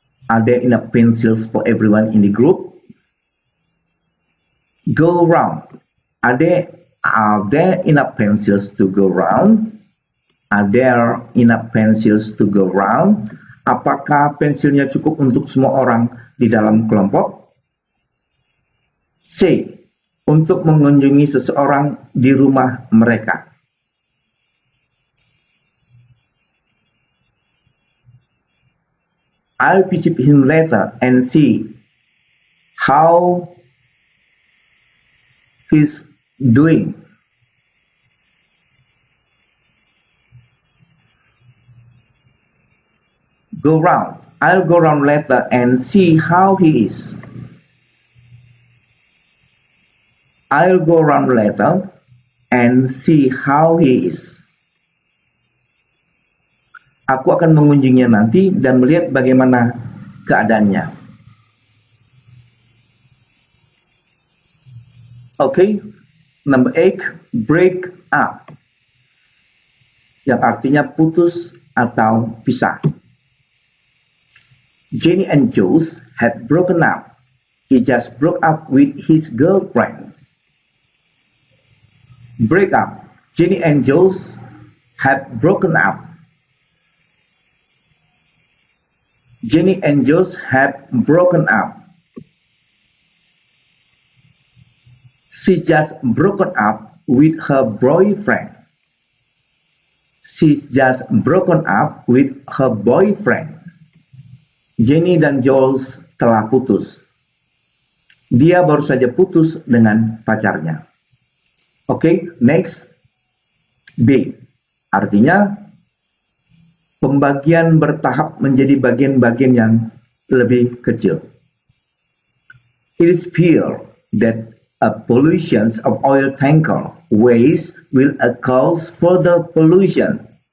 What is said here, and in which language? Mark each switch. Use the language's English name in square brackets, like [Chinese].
[English] Are there enough pencils for everyone in the group? Go round. Are there enough pencils to go round? Are there enough pencils to go round? [Indonesian] Apakah pensilnya cukup untuk semua orang di dalam kelompok? C. Untuk mengunjungi seseorang di rumah mereka. [English] I'll visit him later and see how he's doing. Go round. I'll go round later and see how he is. I'll go round later and see how he is. [Indonesian] Aku akan mengunjunginya nanti dan melihat bagaimana keadaannya. Okay, number 8, break up, yang artinya putus atau pisah. [English] Jenny and Jules had broken up. He just broke up with his girlfriend. Break up. Jenny and Jules had broken up. Jenny and Jules had broken up. She's just broken up with her boyfriend. She's just broken up with her boyfriend. [Indonesian] Jenny dan Jules telah putus. Dia baru saja putus dengan pacarnya. Oke, next. B. Artinya Pembagian bertahap menjadi bagian-bagian yang lebih kecil. [English] It is feared that a pollution of oil tanker waste will cause further pollution.